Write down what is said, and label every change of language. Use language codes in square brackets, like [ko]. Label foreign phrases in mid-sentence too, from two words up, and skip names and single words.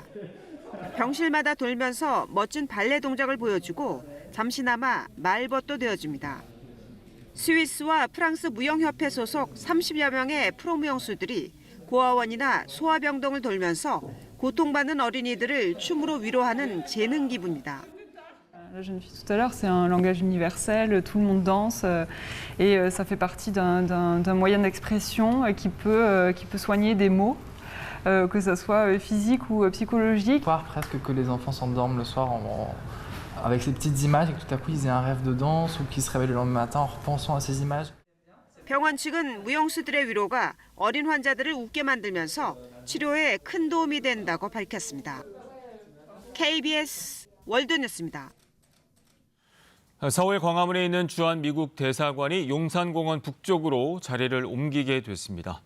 [ko] 병실마다 돌면서 멋진 발레 동작을 보여주고 잠시나마 말벗도 되어줍니다. 스위스와 프랑스 무용협회 소속 30여 명의 프로 무용수들이 고아원이나 소아병동을 돌면서 고통받는 어린이들을 춤으로 위로하는 재능 기부입니다. [fr] La jeune fille tout à l'heure, c'est un langage universel, tout le monde danse et ça fait partie d'un moyen d'expression qui peut soigner des maux, que ce soit physique ou psychologique. Voir presque que les enfants s'endorment le soir avec ces petites images et que tout à coup ils aient un rêve de danse ou qu'ils se réveillent le lendemain matin en repensant à ces images. [ko] 병원 측은 무용수들의 위로가 어린 환자들을 웃게 만들면서 치료에 큰 도움이 된다고 밝혔습니다. KBS 월드뉴스입니다. 서울 광화문에 있는 주한 미국 대사관이 용산공원 북쪽으로 자리를 옮기게 됐습니다.